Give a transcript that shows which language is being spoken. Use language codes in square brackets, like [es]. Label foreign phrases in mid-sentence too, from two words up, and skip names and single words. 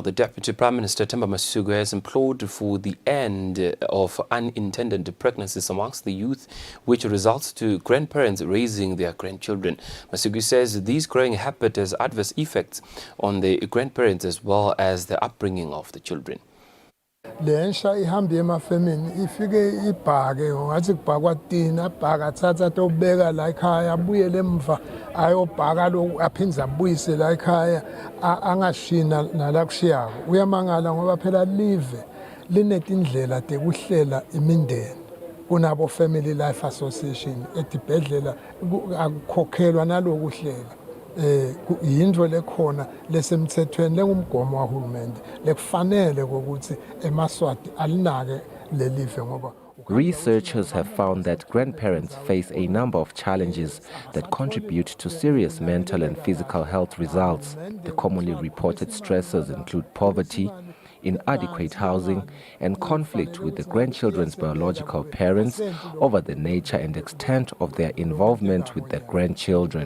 [en] The Deputy Prime Minister Themba Masuku has implored for the end of unintended pregnancies amongst the youth, which results to grandparents raising their grandchildren. Masuku says this growing habit has adverse effects on the grandparents as well as the upbringing of the children. [ss] Lensha ihambe emafemini ifike ibhake ngathi kubhakwa tina bhaka thatha tobeka la ekhaya abuyele emva ayobhaka lo aphinza abuyise la ekhaya angashina nala kushiyako uyamangala ngoba phela live linetindlela tekuhlela imindeni kunabo [en] family life association [ss] etibhedlela akukhokhelwa nalokuhlela yindlo lekhona lesemthethweni lengumgomo kahulumende lekufanele ukuthi emaswati alinake lelive ngoba. [en] Researchers have found that grandparents face a number of challenges that contribute to serious mental and physical health results. The commonly reported stressors include poverty, inadequate housing, and conflict with the grandchildren's biological parents over the nature and extent of their involvement with their grandchildren.